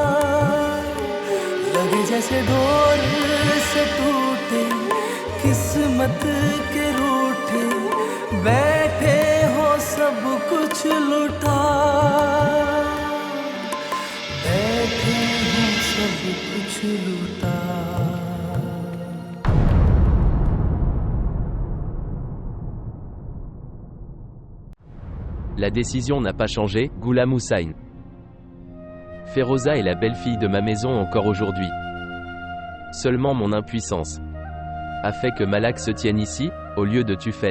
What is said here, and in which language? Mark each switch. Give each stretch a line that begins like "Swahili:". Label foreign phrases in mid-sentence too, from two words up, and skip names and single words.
Hindi: लगे जैसे डोर से टूटे किस्मत के रूठे बैठे हो सब कुछ लुटा बैठे हो सब कुछ लुटा
French: La décision n'a pas changé, Ghulam Hussain. Feroza est la belle-fille de ma maison encore aujourd'hui. Seulement mon impuissance a fait que Malak se tienne ici, au lieu de Tufel.